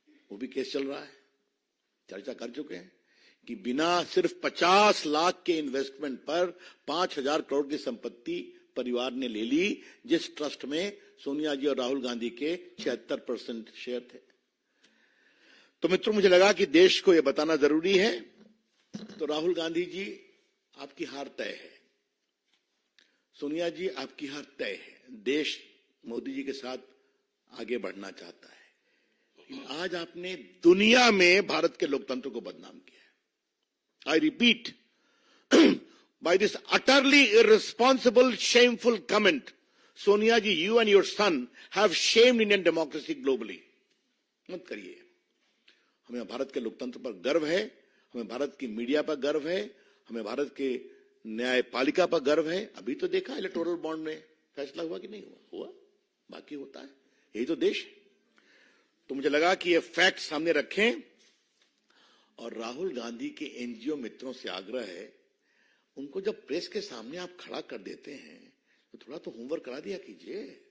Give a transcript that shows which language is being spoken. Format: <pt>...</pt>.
<hi>वो भी केस चल रहा है, चर्चा कर चुके हैं कि बिना सिर्फ 50 लाख के इन्वेस्टमेंट पर 5,000 करोड़ की संपत्ति परिवार ने ले ली, जिस ट्रस्ट में सोनिया जी और राहुल गांधी के 76% शेयर थे। तो मित्रों, मुझे लगा कि देश को यह बताना जरूरी है। तो राहुल गांधी जी, आपकी हार तय है। सोनिया जी, आपकी हार तय है। देश मोदी जी के साथ आगे बढ़ना चाहता है। आज आपने दुनिया में भारत के लोकतंत्र को बदनाम किया है।</hi> <en>I repeat, by this utterly irresponsible, shameful comment, Sonia ji, you and your son have shamed Indian democracy globally.</en> <hi>मत करिए। हमें भारत के लोकतंत्र पर गर्व है, हमें भारत की मीडिया पर गर्व है, हमें भारत के न्यायपालिका पर गर्व है। अभी तो देखा इलेक्टोरल बॉन्ड में फैसला हुआ कि नहीं हुआ? हुआ, बाकी होता है। यही तो देश है। तो मुझे लगा कि ये फैक्ट सामने रखें, और राहुल गांधी के एनजीओ मित्रों से आग्रह है, उनको जब प्रेस के सामने आप खड़ा कर देते हैं तो थोड़ा तो होमवर्क करा दिया कीजिए।</hi>